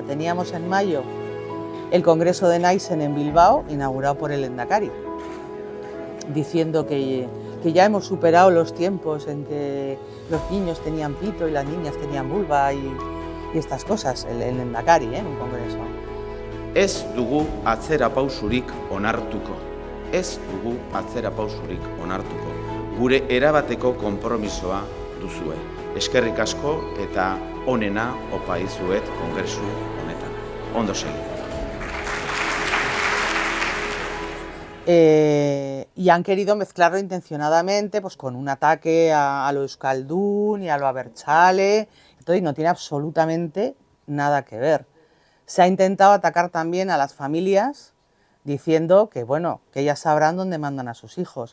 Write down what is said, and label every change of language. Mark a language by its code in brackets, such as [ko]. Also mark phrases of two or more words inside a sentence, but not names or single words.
[es] Teníamos en mayo el Congreso de Naisen en Bilbao, inaugurado por el Lehendakari, diciendo que ya hemos superado los tiempos en que los niños tenían pito y las niñas tenían vulva y estas cosas, el Lehendakari, en un congreso. [eu] Ez dugu atzera pausurik onartuko. Ez dugu atzera pausurik onartuko. Gure erabateko konpromisoa duzue. Eskerrik asko eta onena opa dizuet kongresu honetan. Ondo segi. [es] Y han querido mezclarlo intencionadamente pues, con un ataque a lo euskaldún y a lo abertzale, y no tiene absolutamente nada que ver. Se ha intentado atacar también a las familias diciendo que, bueno, que ellas sabrán dónde mandan a sus hijos.